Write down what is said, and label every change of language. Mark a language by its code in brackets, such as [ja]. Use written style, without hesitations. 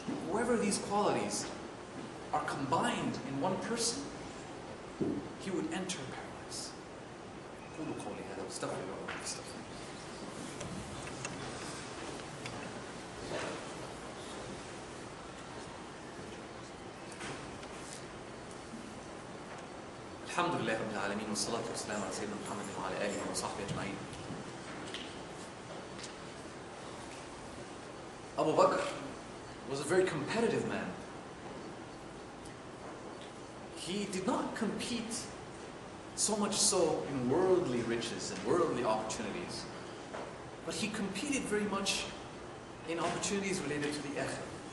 [en] Whoever these qualities are combined in one person, he would enter paradise. [ar] قولوا قولي هذا واستغفر الله واستغفر. الحمد لله رب العالمين والصلاة والسلام على سيدنا محمد وعلى آله وصحبه أجمعين. [en] Abu Bakr was a very competitive man. He did not compete so much so in worldly riches and worldly opportunities, but he competed very much in opportunities related to the akhirah.